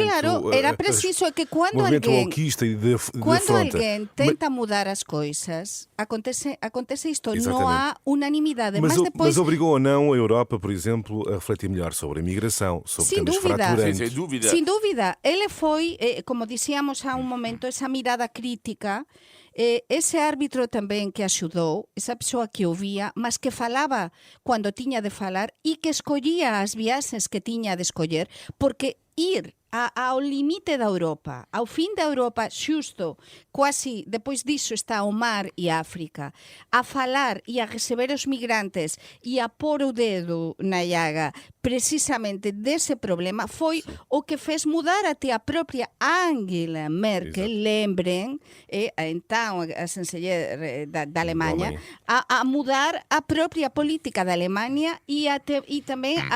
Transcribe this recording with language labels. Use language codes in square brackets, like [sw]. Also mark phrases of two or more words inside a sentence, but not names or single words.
[pt] Claro, era preciso que quando alguém tenta mudar as coisas, acontece isto. Exatamente. Não há unanimidade. Mas obrigou ou não a Europa, por exemplo, a refletir melhor sobre a imigração, sobre temas fraturantes. Sem dúvida. [gl] Ele foi, como dizíamos há um momento, essa mirada crítica. Ese árbitro tamén que axudou, esa persoa que ouvía, mas que falaba cando tiña de falar e que escollía as viaxes que tiña de escoller, porque ir ao limite da Europa, ao fin da Europa, xusto, quasi depois diso está o mar e África, a falar e a receber os migrantes e a pôr o dedo na llaga precisamente dese problema, foi o que fez mudar até a propia Angela Merkel, lembren, então a chanceler da Alemanha, a mudar a propia política da Alemanha e tamén